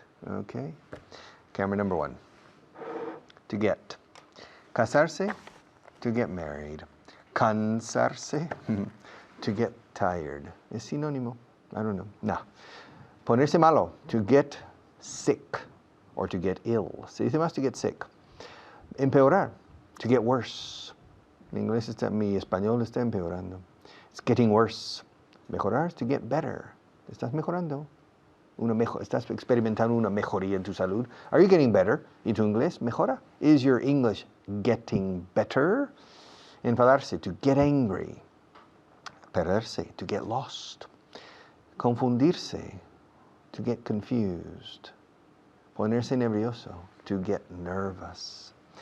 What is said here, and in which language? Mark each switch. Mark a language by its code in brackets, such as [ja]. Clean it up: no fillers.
[en] Okay, camera number 1. To get. Casarse, to get married. Cansarse, to get tired. [es] ¿Es sinónimo? [en] I don't know. No. Ponerse malo, to get sick or to get ill. [es] Se dice más [en] to get sick. Empeorar, to get worse. [es] Mi español está empeorando. [en] It's getting worse. Mejorar is to get better. [es] Estás mejorando. Estás experimentando una mejoría en tu salud. [en] Are you getting better? [es] ¿Y tu inglés mejora? [en] Is your English getting better? Enfadarse, to get angry. Perderse, to get lost. Confundirse, to get confused. Ponerse nervioso, to get nervous.